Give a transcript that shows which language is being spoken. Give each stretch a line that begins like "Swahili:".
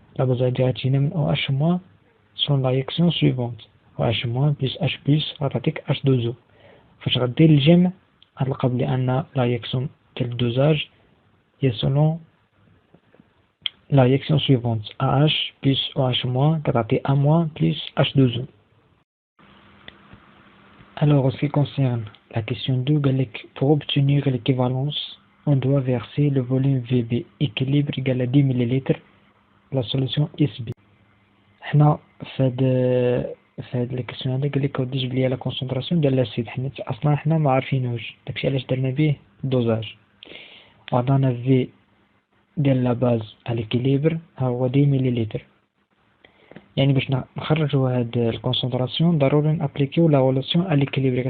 Arabic: لا باز هادي غتجينا من او اش موان سون لا رياكسيون سويفونت، او اش موان بلس اش بلس غتعطيك اش دوزو. فاش غدير الجمع غتلقى بلي ان لا رياكسيون ديال الدوزاج هي سولون
French: la réaction suivante, AH plus OH-
Arabic: كتعطي A- plus H2O.
French: Alors en ce qui concerne la question 2, pour obtenir l'équivalence, on doit verser le volume VB équilibre égal à 10 ml la solution SB.
Arabic: حنا فهاد الكيسيون هذا قال لك ودي جيب لي لا كونسونطراسيون ديال الاسيد، حيت اصلا حنا ما عارفينوش، داكشي علاش درنا به الدوزاج. وعطانا في ديال لا باز على ليكيليبر ها هو 10 مليلتر، يعني باش نخرجوا هاد الكونسونطراسيون ضروري نابليكيو لا ريلاسيون على ليكيليبر.